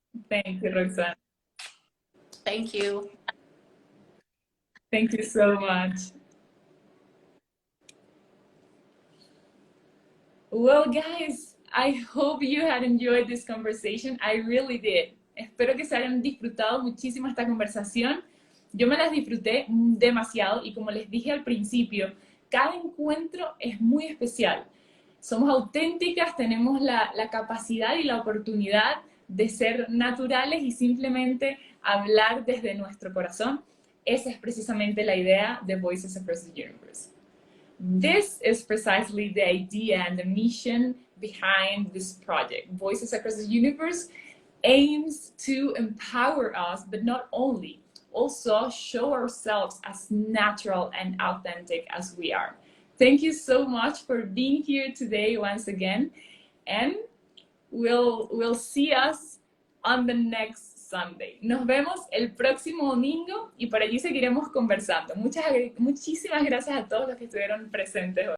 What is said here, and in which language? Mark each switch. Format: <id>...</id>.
<en>Thank you, Roxana. Thank you. Thank you so much. Well, guys, I hope you had enjoyed this conversation. I really did.</en> <es>Espero que se hayan disfrutado muchísimo esta conversación. Yo me las disfruté demasiado y como les dije al principio, cada encuentro es muy especial. Somos auténticas, tenemos la capacidad y la oportunidad de ser naturales y simplemente hablar desde nuestro corazón. Esa es precisamente la idea de Voices Across the Universe.</es> <en>This is precisely the idea and the mission behind this project. Voices Across the Universe aims to empower us, but not only, also show ourselves as natural and authentic as we are. Thank you so much for being here today once again, and we'll see us on the next Sunday.</en> <es>Nos vemos el próximo domingo y por allí seguiremos conversando. Muchísimas gracias a todos los que estuvieron presentes hoy.</es>